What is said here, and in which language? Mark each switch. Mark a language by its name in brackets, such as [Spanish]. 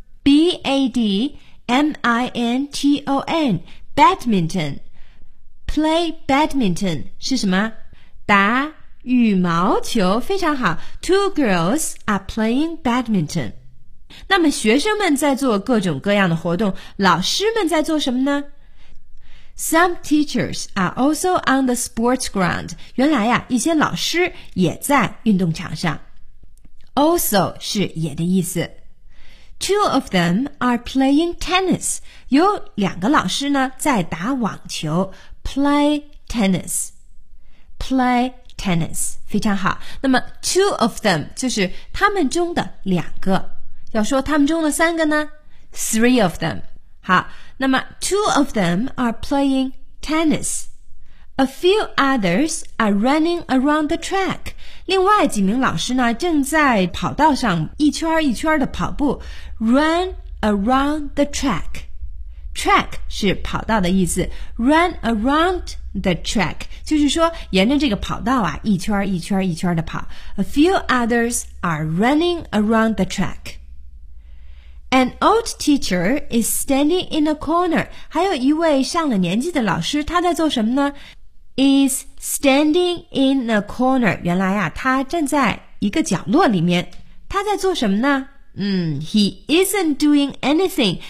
[English] B-A-D-M-I-N-T-O-N badminton. Play badminton [Chinese] 是什么？打羽毛球，非常好。 [English] Two girls are playing badminton. [Chinese] 那么学生们在做各种各样的活动，老师们在做什么呢？ [English] Some teachers are also on the sports ground. [Chinese] 原来呀，一些老师也在运动场上。 [English] Also [Chinese] 是也的意思。 [English] Two of them are playing tennis. [Chinese] 有两个老师呢在打网球。 [English] Play tennis. Play tennis. [Chinese] 非常好。那么 [English] two of them [Chinese] 就是他们中的两个。要说他们中的三个呢？ [English] Three of them. [Chinese] 好，那么 [English] two of them are playing tennis. A few others are running around the track. [Chinese] 另外几名老师呢正在跑道上一圈一圈的跑步。 [English] Run around the track. Track [Chinese] 是跑道的意思。 [English] Run around the track [Chinese] 就是说沿着这个跑道啊一圈一圈一圈的跑。 [English] A few others are running around the track. An old teacher is standing in a corner. [Chinese] 还有一位上了年纪的老师，他在做什么呢？ [English] Is standing in a corner. [Chinese] 原来啊，他站在一个角落里面。他在做什么呢？ [English] He isn't doing anything.